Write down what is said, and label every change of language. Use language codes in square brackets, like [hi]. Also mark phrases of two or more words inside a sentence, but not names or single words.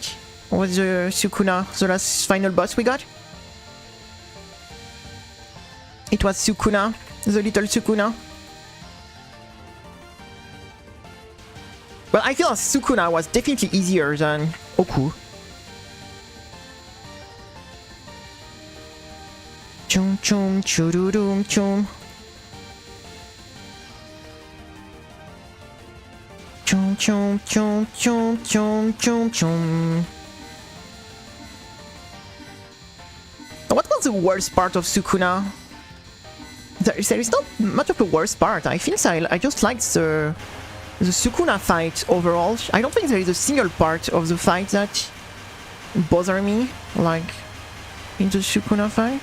[en] Was Sukuna the last final boss we got? It was Sukuna, the little Sukuna. But I feel Sukuna was definitely easier than Oku. Chum chum chururum chum. Chum chum chum chum chum chum chum. What was the worst part of Sukuna? There is not much of a worst part. I feel I just liked the Sukuna fight overall. I don't think there is a single part of the fight that bother me, like in the Sukuna fight.